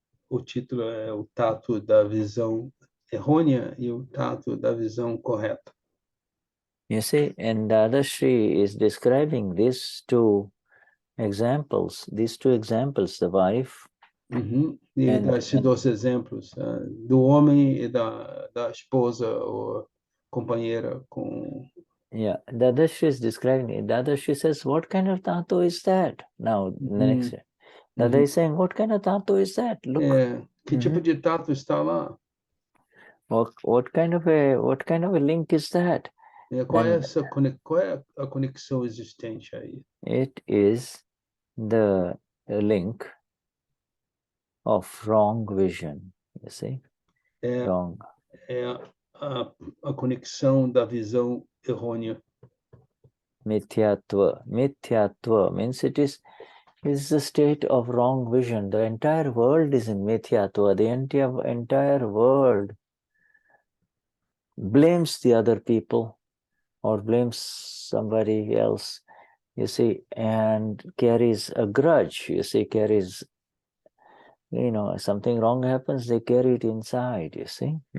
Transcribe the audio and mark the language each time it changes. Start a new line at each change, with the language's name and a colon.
Portuguese: O título é o tato da visão errônea e o tato da visão correta.
English: You see, and Dadashri is describing these two examples, the wife.
Portuguese: E dá esses dois exemplos, do homem e da esposa ou companheira com...
English: Yeah, Dadashri is describing it. Dadashri says, what kind of tato is that? Now, the next Dada is saying, what kind of tato is that? Look.
Portuguese: Que tipo de tato está lá?
English: What kind of a link is that?
Portuguese: Qual é a conexão existente aí?
English: It is the link of wrong vision, you see? Wrong.
Portuguese: É a conexão da visão errônea.
English: Mithyatva. Mithyatva means it is the state of wrong vision. The entire world is in Mithyatva. The entire world blames the other people or blames somebody else, you see, and carries a grudge, carries, something wrong happens, they carry it inside, you see.